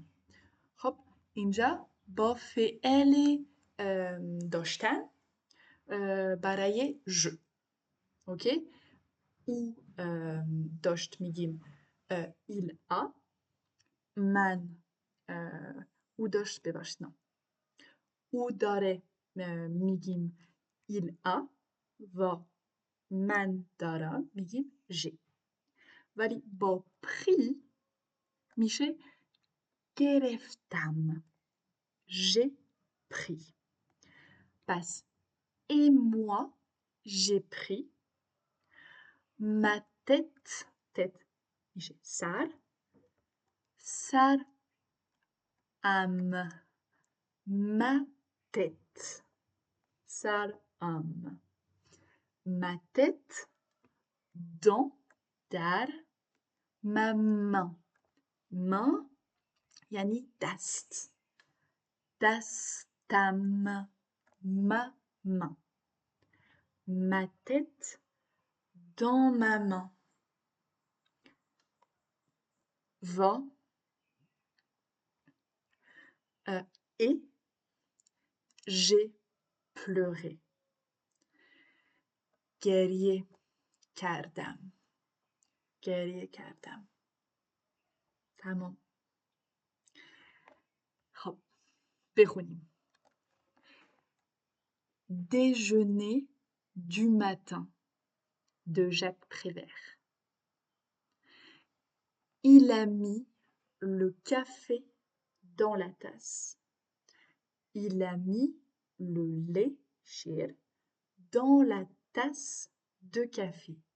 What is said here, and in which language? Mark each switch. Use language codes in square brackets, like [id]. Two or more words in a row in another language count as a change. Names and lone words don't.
[fa] خب اینجا با فعل داشتن برای je. اوکی؟ ou داشت میگیم [fr] il a [fa] من او داشت ببخشید نه او داره میگیم [fr] il a [fa] و من دارم میگیم j'ai ولی با pris میشه [fr] گرفتم j'ai pris پس et moi j'ai pris ma tête [fa] میشه سر [fr] ma tête ma tête dans در ma main [fa] یعنی دست [fr] دستم ma main ma tête dans ma main va et j'ai pleuré [fa] گریه کردم تمام خب بخونیم Déjeuner du matin de Jacques Prévert. [fr] Il a mis le café dans la tasse. Il a mis le lait shir dans la tasse de café.